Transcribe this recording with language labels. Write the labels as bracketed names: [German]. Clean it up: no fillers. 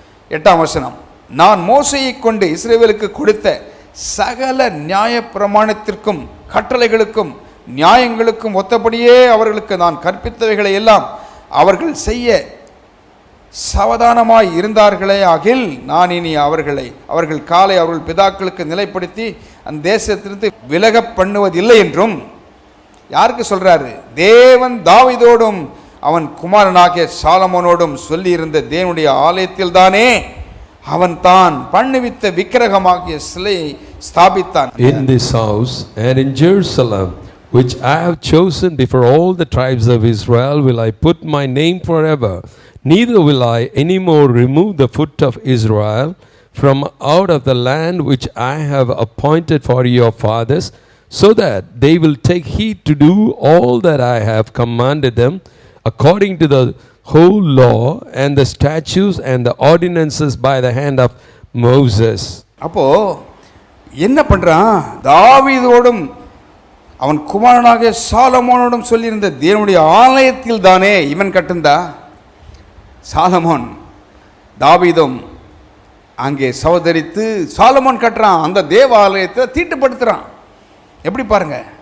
[Tamil] 8ஆம் வசனம், நான் மோசையை கொண்டு இஸ்ரவேலுக்கு கொடுத்த சகல நியாய பிரமாணத்திற்கும் கட்டளைகளுக்கும் நியாயங்களுக்கும் ஒத்தபடியே அவர்களுக்கு நான் கற்பித்தவைகளை எல்லாம் அவர்கள் செய்ய சாவதானமாய் இருந்தார்களே ஆகில் நான் இனி அவர்கள் காலை அவர்கள் பிதாக்களுக்கு நிலைப்படுத்தி அந்த தேசத்திலிருந்து விலக பண்ணுவதில்லை என்றும். யாருக்கு சொல்றாரு? தேவன் தாவீதோடும் அவன் குமாரனாகிய சாலமோனோடும் சொல்லியிருந்த தேவனுடைய ஆலயத்தில் தானே அவன் தான் பண்ணுவித்த விக்கிரகமாகிய சிலையை ஸ்தாபித்தான். [English] In this house and in Jerusalem, which I have chosen before all the tribes of Israel, will I put my name forever. Neither will I any more remove the foot of Israel from out of the land which I have appointed for your fathers, so that they will take heed to do all that I have commanded them, according to the whole law and the statutes and the ordinances by the hand of Moses. [Tamil] அப்போ என்ன பண்றான்? தாவீதோடும் அவன் குமாரனாகிய சாலமோனோடும் சொல்லியிருந்த தேவனுடைய ஆலயத்தில் தானே இவன் கட்டுந்தா. சாலமோன் தாவீதும் அங்கே சகோதரித்து சாலமோன் கட்டுறான். அந்த தேவ ஆலயத்தை தீட்டுப்படுத்துறான். எப்படி பாருங்க.